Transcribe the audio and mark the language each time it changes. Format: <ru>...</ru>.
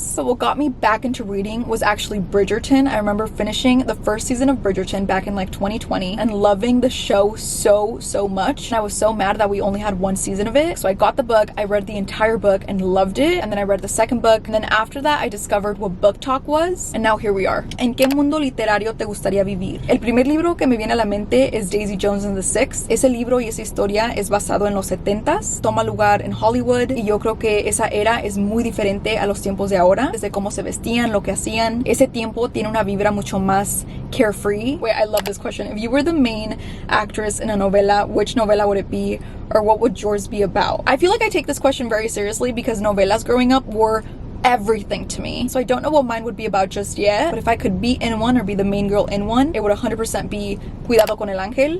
<en>So what got me back into reading was actually Bridgerton. I remember finishing the 1st season of Bridgerton back in like 2020 and loving the show so much. And I was so mad that we only had 1 season of it. So I got the book, I read the entire book and loved it. And then I read the 2nd book. And then after that, I discovered what book talk was. And now here we are.</en> <es>¿En qué mundo literario te gustaría vivir? El primer libro que me viene a la mente es Daisy Jones and the Six. Ese libro y esa historia es basado en los 70s, toma lugar en Hollywood, y yo creo que esa era es muy diferente a los tiempos de ahora, desde cómo se vestían, lo que hacían. Ese tiempo tiene una vibra mucho más carefree.</es> <en>Wait, I love this question. If you were the main actress in a novela, which novela would it be, or what would yours be about? I feel like I take this question very seriously because novelas growing up were everything to me. So I don't know what mine would be about just yet, but if I could be in one or be the main girl in one, it would 100% be Cuidado con el Ángel.</en>